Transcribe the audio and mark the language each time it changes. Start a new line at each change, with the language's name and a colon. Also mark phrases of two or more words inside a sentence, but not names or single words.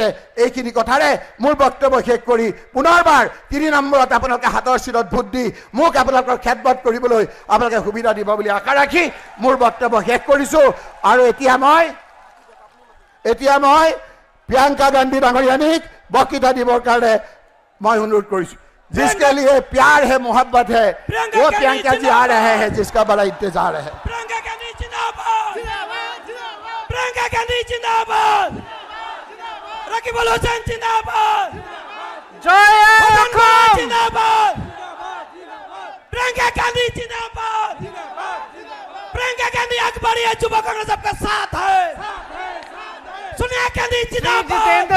Assamese: এইখিনি কথাৰে মোৰ বক্তব্য শেষ কৰি পুনৰবাৰ 3 নম্বৰত আপোনালোকে হাতৰ চিৰত ভোট দি মোক আপোনালোকৰ খেদমত কৰিবলৈ আপোনালোকে সুবিধা দিব বুলি আশা ৰাখি মোৰ বক্তব্য শেষ কৰিছোঁ। আৰু এতিয়া মই প্ৰিয়ংকা গান্ধী ডাঙৰীয়ানীক বক্তৃতা দিবৰ কাৰণে মই অনুৰোধ কৰিছোঁ।
Hindi: जिसके लिए प्यार है, मोहब्बत है, वो प्रियंका जी आ रहे हैं, जिसका बड़ा इंतजार है। प्रियंका गांधी जिंदाबाद, प्रियंका गांधी जिंदाबाद, रकीबुल हुसैन जिंदाबाद, जय जिंदाबाद, प्रियंका गांधी जिंदाबाद, प्रियंका गांधी अखबारी युवा कांग्रेस आपका साथ है, सोनिया गांधी जिंदाबाद,